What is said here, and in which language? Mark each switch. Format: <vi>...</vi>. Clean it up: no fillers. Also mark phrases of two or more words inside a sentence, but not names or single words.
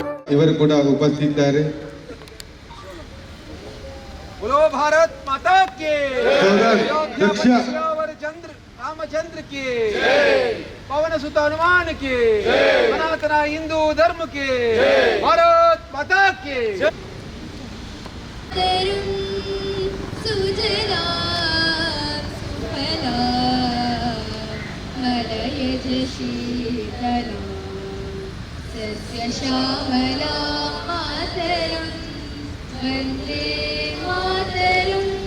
<kn>ಇವರು ಕೂಡ ಉಪಸ್ಥಿತರಿದ್ದಾರೆ.</kn> <hi>बोलो भारत माता के चंद्र रामचंद्र के पवन सुत हनुमान के सनातन हिंदू धर्म के भारत माता के</hi> <sa>श्यामला मातरं वन्दे मातरं</sa>